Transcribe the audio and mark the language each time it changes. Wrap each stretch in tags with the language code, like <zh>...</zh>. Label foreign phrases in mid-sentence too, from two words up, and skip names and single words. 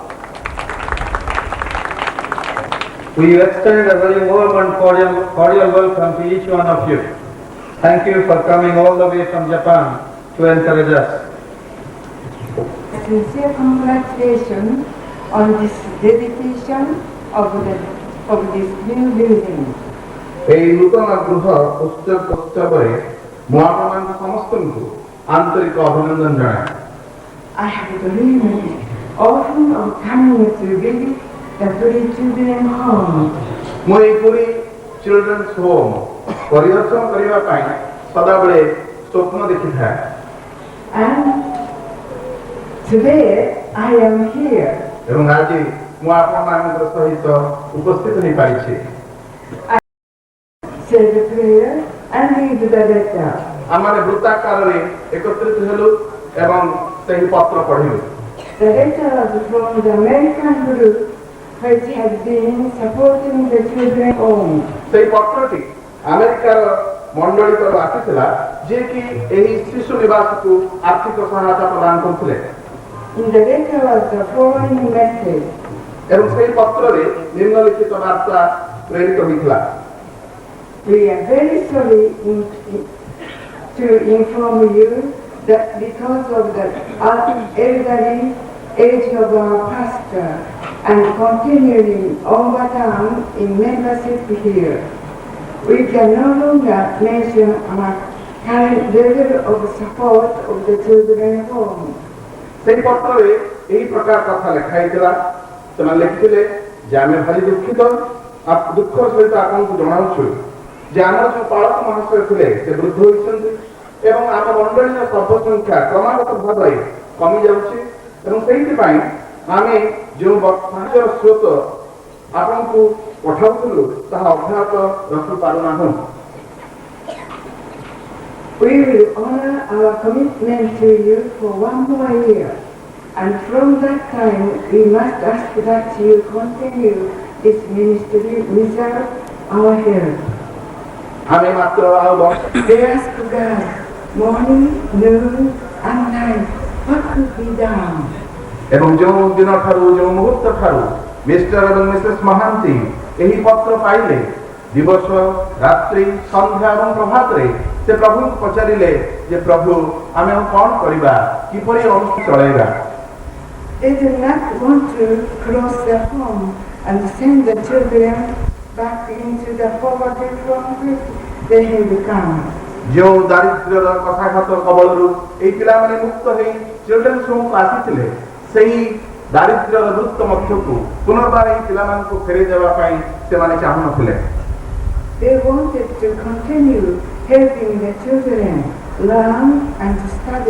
<en>We extend a very warm and cordial welcome to each one of you. Thank you for coming all the way from Japan to encourage us. Sincere congratulations on this dedication of this new building.</en> <bn>এই নূতন গৃহ উৎসবে</bn> <or>ମୁଁ ଆପଣମାନଙ୍କୁ ସମସ୍ତଙ୍କୁ ଆନ୍ତରିକ ଅଭିନନ୍ଦନ ଜଣାଏ।</or> <en>I have dreamed often of coming to visit the Puri Children's Home.</en> <or>ମୁଁ ଏହି ପୁରୀ ଚିଲଡ୍ରେନ୍ସ ହୋମ୍ ପରିଦର୍ଶନ କରିବା ପାଇଁ ସଦାବେଳେ ସ୍ୱପ୍ନ ଦେଖିଥାଏ।</or> <en>And today I am here.</en> <or>ଏବଂ ଆଜି ମୁଁ ଆପଣମାନଙ୍କ ସହିତ ଉପସ୍ଥିତ ହୋଇପାରିଛି।</or> <en>Say the prayer and read the letter.</en> <or>ଆମେ ବୃତ୍ତାକାରରେ ଏକତ୍ରିତ ହେଲୁ ଏବଂ ସେହି ପତ୍ର ପଢ଼ିଲୁ।</or> <en>The letter was from the American group which has been supporting the children's home.</en> <or>ସେହି ପତ୍ରଟି ଆମେରିକାର ମଣ୍ଡଳୀ ତରଫରୁ ଆସିଥିଲା ଯିଏକି ଏହି ଶିଶୁ ନିବାସକୁ ଆର୍ଥିକ ସହାୟତା ପ୍ରଦାନ କରୁଥିଲେ।</or> <en>In the letter was the following message.</en> <or>ଏବଂ ସେହି ପତ୍ରରେ ନିମ୍ନଲିଖିତ ବାର୍ତ୍ତା ପ୍ରେରିତ ହୋଇଥିଲା।</or> <en>We are very sorry to inform you that because of the elderly age of our pastor and continuing overtime in membership here, we can no longer mention our current level of support of the children's home.</en> <or>ସେହି ପତ୍ରରେ ଏହି ପ୍ରକାର କଥା ଲେଖା ହେଇଥିଲା। ସେମାନେ ଲେଖିଥିଲେ ଯେ ଆମେ ଭାରି ଦୁଃଖର ସହିତ ଆପଣଙ୍କୁ ଜଣାଉଛୁ ଯେ ଆମର ଯେଉଁ ପାଳକ ମହାଶୟ ଥିଲେ ସେ ବୃଦ୍ଧ ହୋଇଛନ୍ତି ଏବଂ ଆମ ମଣ୍ଡଳୀର ସଭ୍ୟ ସଂଖ୍ୟା କ୍ରମାଗତ ଭାବରେ କମି ଯାଉଛି ଏବଂ ସେଇଥିପାଇଁ ଆମେ ଯେଉଁ ସାହାଯ୍ୟର ସ୍ରୋତ ଆପଣଙ୍କୁ ପଠାଉଥିଲୁ ତାହା ଅବ୍ୟାହତ ରଖିପାରୁନାହୁଁ।</or> <en>We will honor our commitment to you for one more year, and from that time we must ask that you continue this ministry without our help.</en> <or>ଆମେ ମାତ୍ର ଆଉ</or> <en>They ask God, morning, noon, and night, what could be done?</en> <or>ଏବଂ ଯେଉଁ ଦିନଠାରୁ ଯେଉଁ ମୁହୂର୍ତ୍ତ ଠାରୁ ମିଷ୍ଟର ଏବଂ ମିସେସ୍ ମହାନ୍ତି ଏହି ପତ୍ର ପାଇଲେ ଦିବସ ରାତ୍ରି ସନ୍ଧ୍ୟା ଏବଂ ପ୍ରଭାତରେ ସେ ପ୍ରଭୁଙ୍କୁ ପଚାରିଲେ ଯେ ପ୍ରଭୁ ଆମେ ଆଉ କ'ଣ କରିବା କିପରି ଅନୁଷ୍ଠାନ ଚଳାଇବା।</or> <en>They do not want to close the home and send the children back into the poverty from which they have come.</en> <or>ଯେଉଁ ଦାରିଦ୍ର୍ୟର କଥାଘାତ କବଳରୁ ଏହି ପିଲାମାନେ ମୁକ୍ତ ହୋଇ ଚିଲଡ୍ରେନ୍ସ ହୋମକୁ ଆସିଥିଲେ ସେହି ଦାରିଦ୍ର୍ୟର ବୃତ୍ତ ମଧ୍ୟକୁ ପୁନର୍ବାର ଏହି ପିଲାମାନଙ୍କୁ ଫେରାଇ ଦେବା ପାଇଁ ସେମାନେ ଚାହୁଁନଥିଲେ।</or> <en>They wanted to continue helping the children learn and study.</en>